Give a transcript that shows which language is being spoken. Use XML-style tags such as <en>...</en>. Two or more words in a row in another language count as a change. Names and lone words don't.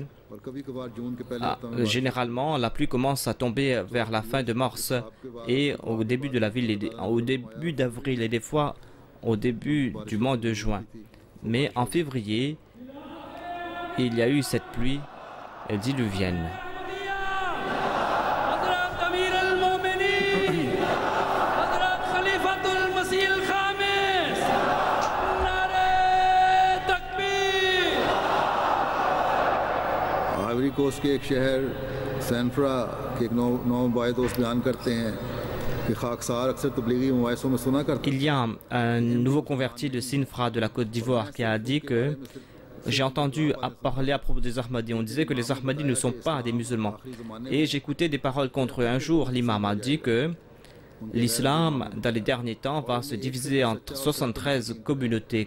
<fr>Généralement, la pluie commence à tomber vers la fin de mars et au début de au début d'avril et des fois au début du mois de juin. Mais en février, il y a eu cette pluie diluvienne.</fr> <ur>آئیوری کوسٹ کے ایک شہر سینفرا کے ایک نو دوست بیان کرتے ہیں کہ خاکسار اکثر تبلیغی مواعظوں میں سنا کرتے ہیں.</ur> <fr>Il y a un nouveau converti de Sinfra de la Côte d'Ivoire qui a dit que j'ai entendu parler à propos des Ahmadis. On disait que les Ahmadis ne sont pas des musulmans. Et j'écoutais des paroles contre eux. Un jour, l'imam a dit que l'islam, dans les derniers temps, va se diviser en 73 communautés.</fr>